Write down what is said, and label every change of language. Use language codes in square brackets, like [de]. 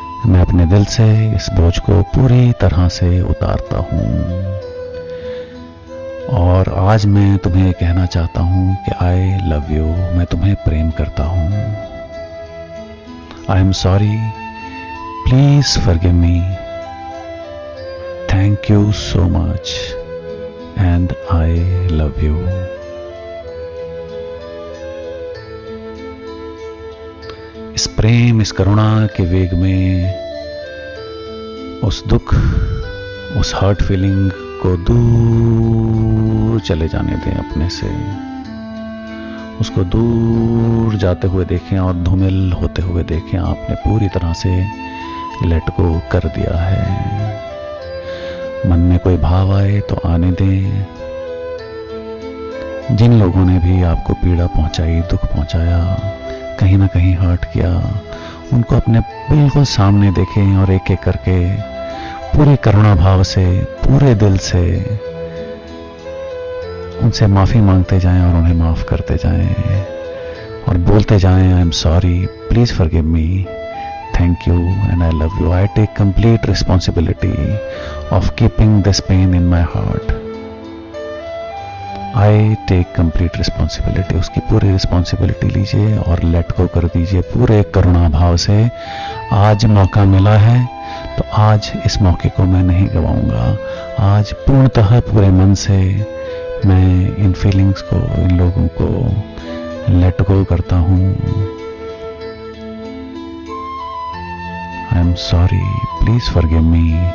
[hi] मैं अपने दिल से इस बोझ को पूरी तरह से उतारता हूं। और आज मैं तुम्हें कहना चाहता हूं कि [en] I love you, [hi] मैं तुम्हें प्रेम करता हूं। [en] I am sorry, please forgive me. Thank you so much and I love you. [hi] इस प्रेम, इस करुणा के वेग में उस दुख, उस हर्ट फीलिंग को दूर चले जाने दें अपने से। उसको दूर जाते हुए देखें और धूमिल होते हुए देखें। आपने पूरी तरह से लेट गो कर दिया है। मन में कोई भाव आए तो आने दें। जिन लोगों ने भी आपको पीड़ा पहुंचाई, दुख पहुंचाया, कहीं ना कहीं हर्ट किया, उनको अपने बिल्कुल सामने देखें और एक एक करके पूरी करुणा भाव से, पूरे दिल से उनसे माफी मांगते जाएं और उन्हें माफ करते जाएं और बोलते जाएं, [en] I am sorry, please forgive me, thank you and I love you. I take complete responsibility of keeping this pain in my heart. I take complete responsibility. [hi] उसकी पूरी रिस्पॉन्सिबिलिटी लीजिए और लेट गो कर दीजिए पूरे करुणा भाव से। आज मौका मिला है तो आज इस मौके को मैं नहीं गवाऊंगा। आज पूर्णतः पूरे मन से मैं इन फीलिंग्स को, इन लोगों को लेट गो करता हूँ। [en] I am sorry, please forgive me.